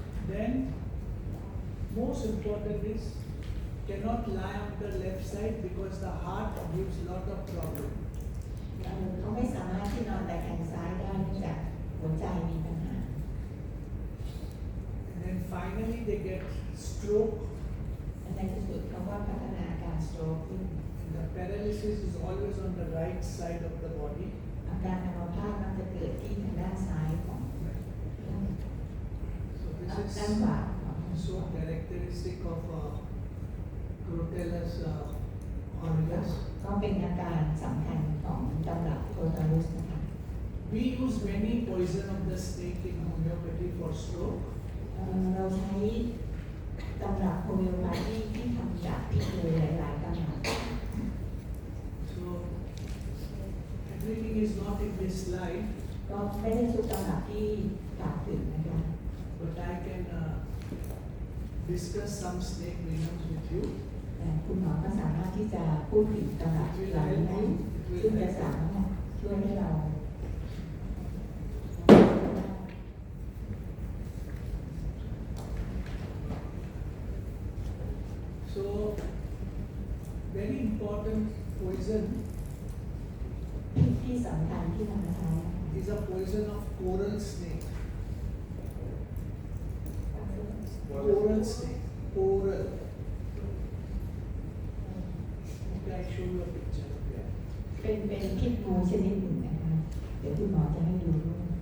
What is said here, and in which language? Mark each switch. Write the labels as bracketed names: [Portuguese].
[English] Then, most important is cannot lie on the left side because the heart gives lot of problem. [Thai] เขาไม่สามารถที่นอนแต่แขนซ้ายได้เนื่องจากหัวใจมีปัญหา [English] And then finally they get stroke. [Thai] และในที่สุดเขาก็พัฒนาการสโตรกขึ้น [English] And the paralysis is always on the right side of the body. [Thai] อาการอัมพาตมักจะเกิดที่ทางด้านซ้ายของด้าน [English] So [Thai] ด้าน [English] this [Thai] ขวาของ [English] is so characteristic of Crotalus aureus. [Thai] ก็เป็นอาการสำคัญของตำรับโคตาลุสนะคะ [English] We use many poison of the snake in homeopathy for stroke. [Thai] เราใช้ตำรับโฮมิโอพาธีที่ทำจากพิษเลยหลายๆตำรับ [English] So everything is not in this slide, [Thai] ก็ไม่ได้ทุกตำรับที่กล่าวถึงนะคะ [English] but I can discuss some snake venoms with you. [Thai] แต่คุณหมอก็สามารถที่จะพูดถึงตำรับเหล่านี้ได้ซึ่งจะสามารถช่วยให้เรา [English] So very important poison [Thai] ที่สำคัญที่นำมาใช้ [English] is a poison of coral snake. Coral snake. Coral. Okay, I show you a picture of that. [Thai] เป็นพิษงูชนิดหนึ่งนะคะ เดี๋ยวคุณหมอจะให้ดูด้วย